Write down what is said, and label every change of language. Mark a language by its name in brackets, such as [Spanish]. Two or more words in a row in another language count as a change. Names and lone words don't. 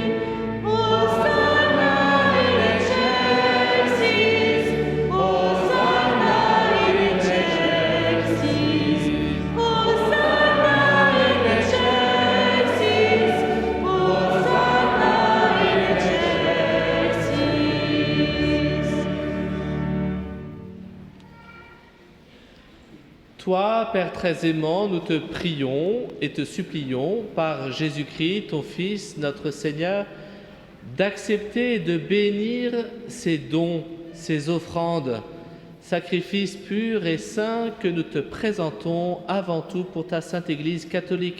[Latin] Hosanna in excelsis, Hosanna in excelsis, Hosanna in excelsis, Hosanna in excelsis. [French] Toi, Père très aimant, nous te prions et te supplions, par Jésus-Christ, ton Fils, notre Seigneur, d'accepter et de bénir ces dons, ces offrandes, sacrifices purs et saints que nous te présentons avant tout pour ta Sainte Église catholique.